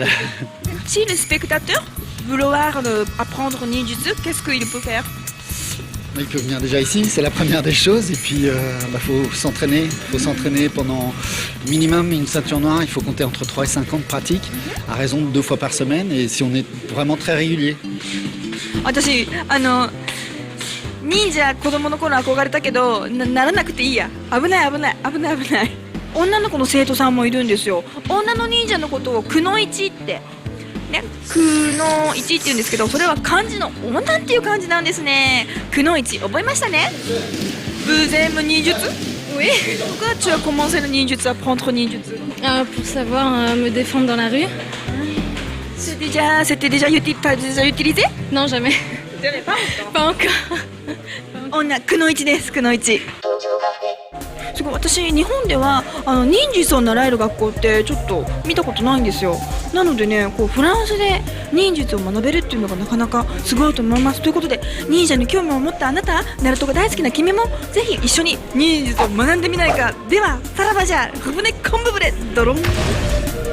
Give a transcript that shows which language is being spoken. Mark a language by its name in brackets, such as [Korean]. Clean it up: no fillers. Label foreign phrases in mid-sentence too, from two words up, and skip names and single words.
[French] Si le spectateur veut vouloir apprendre ninjutsu, qu'est-ce qu'il peut faire? Il peut venir déjà ici, c'est la première des choses. Et puis, faut s'entraîner. Il faut s'entraîner pendant minimum une ceinture noire. Il faut compter entre 3 et 5 ans de pratique, à raison de 2 fois par semaine. Et si on est vraiment très régulier. [Japanese] 私忍者子供の頃憧れたけど ならなくていいや。危ない。女の子の生徒さんもいるんですよ。女の忍者のことをくのいちってね、くのいちって言うんですけど、それは漢字の女っていう漢字なんですね。くのいち覚えましたね。 [French] Vous aimez ninjutsu? Oui. Pourquoi tu as commencé le ninjutsu, apprendre ninjutsu? Pour savoir me défendre dans la rue. T'as déjà utilisé? Non, jamais. Pas encore. [Japanese] 女くのいちです。くのいち。すごい、私日本では忍術を習える学校ってちょっと見たことないんですよ。なのでね、フランスで忍術を学べるっていうのがなかなかすごいと思います。ということで、忍者に興味を持ったあなた、ナルトが大好きな君もぜひ一緒に忍術を学んでみないか。ではさらばじゃ、ふぶね昆布ぶれドロン。